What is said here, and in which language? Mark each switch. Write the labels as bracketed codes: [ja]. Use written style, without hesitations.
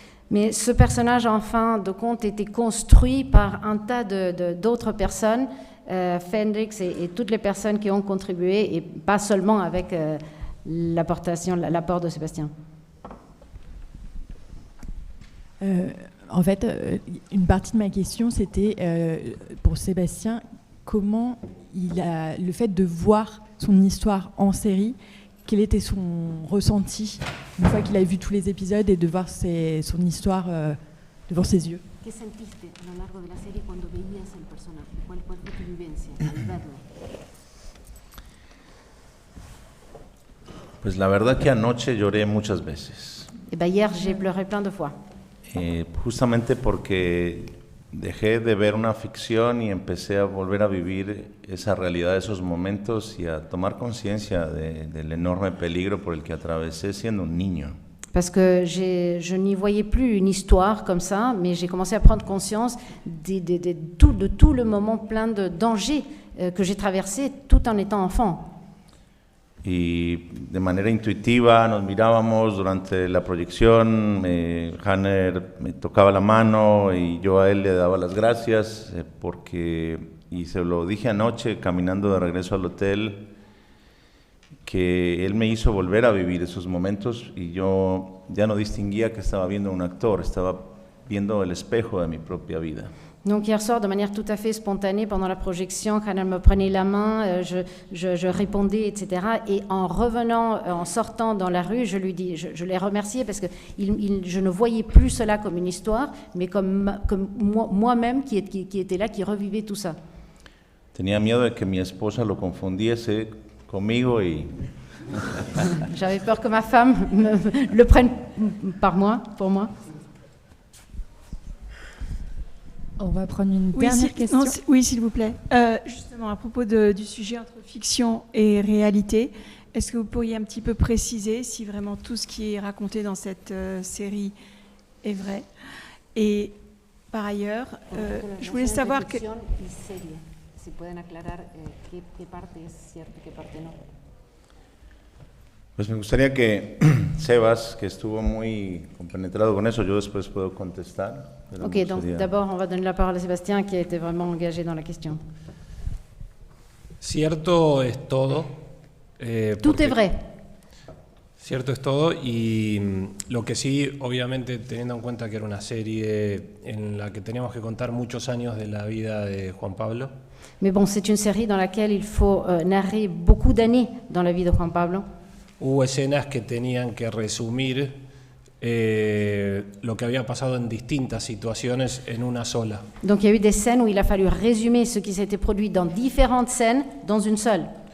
[fr] Mais ce personnage, en fin de compte, était construit par un tas d'autres personnes, Fendrix et toutes les personnes qui ont contribué, et pas seulement avec l'apport de Sébastien. En fait, une partie de ma question, c'était pour Sébastien, comment le fait de voir son histoire en série, quel était son ressenti une fois qu'il a vu tous les épisodes et de voir son histoire devant ses yeux. [es] ¿Qué sentiste a lo largo de la serie cuando veías el personaje? ¿Cuál fue tu vivencia al verlo? Pues la verdad que anoche lloré muchas veces. [fr] Eh ben hier, j'ai pleuré plein de fois. [es] Justamente porque dejé de ver una ficción y empecé a volver a vivir esa realidad de esos momentos y a tomar conciencia del enorme peligro por el que atravesé siendo un niño. [fr] Parce que je n'y voyais plus une histoire comme ça, mais j'ai commencé à prendre conscience de tout le moment plein de dangers que j'ai traversé tout en étant enfant. [es] Y de manera intuitiva nos mirábamos durante la proyección, Hanner me tocaba la mano y yo a él le daba las gracias y se lo dije anoche caminando de regreso al hotel, que él me hizo volver a vivir esos momentos y yo ya no distinguía que estaba viendo un actor, estaba viendo el espejo de mi propia vida. [fr] Donc hier soir, de manière tout à fait spontanée, pendant la projection, Hanner me prenait la main, je répondais, etc. Et en revenant, en sortant dans la rue, je lui dis, je l'ai remercié parce que je ne voyais plus cela comme une histoire, mais comme moi-même qui était là, qui revivait tout ça. [es] Tenía miedo de que mi esposa lo confundiese conmigo y... [fr] J'avais peur que ma femme le prenne pour moi. On va prendre une dernière question. Oui, s'il vous plaît. Justement, à propos du sujet entre fiction et réalité, est-ce que vous pourriez un petit peu préciser si vraiment tout ce qui est raconté dans cette série est vrai? Et par ailleurs, je voulais savoir que... [es] Si pueden aclarar qué parte es cierto y qué parte no. Pues me gustaría que Sebas, que estuvo muy compenetrado con eso, yo después puedo contestar. [fr] Ok, donc d'abord on va donner la parole à Sébastien qui a été vraiment engagé dans la question. [es] Cierto es todo. [fr] Tout est vrai. [es] Cierto es todo y lo que sí, obviamente teniendo en cuenta que era una serie en la que teníamos que contar muchos años de la vida de Juan Pablo. [fr] Mais bon, c'est une série dans laquelle il faut narrer beaucoup d'années dans la vie de Juan Pablo. [es] Hubo escenas que tenían que resumir lo que había pasado en distintas situaciones en una sola. [fr] Donc il y a eu des scènes où il a fallu résumer ce qui s'était produit dans différentes scènes dans une seule.